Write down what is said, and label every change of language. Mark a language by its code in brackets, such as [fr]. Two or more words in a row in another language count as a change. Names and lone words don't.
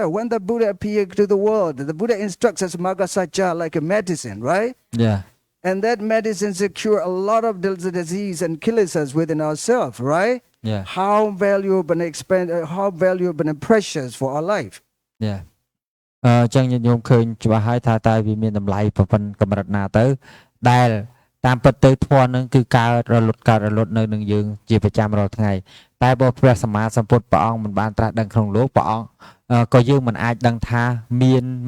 [en] When the Buddha appeared to the world, the Buddha instructs us Magasacha like a medicine, right? Yeah. And that medicine secure a lot of disease and kills us within ourselves, right? Yeah. How valuable and precious for our life. Yeah. [km] ចឹងញាតិញោមឃើញច្បាស់ហើយថាតើវាមានតម្លៃប្រព័ន្ធកម្រិតណាទៅដែលតាមពិតទៅធម៌នឹងគឺកើតរលត់នៅនឹងយើងជាប្រចាំ រាល់ថ្ងៃតែបើព្រះសម្មាសម្ពុទ្ធព្រះអង្គមិនបានត្រាស់ដឹងក្នុងលោកព្រះអង្គក៏យើងមិនអាចដឹងថាមានម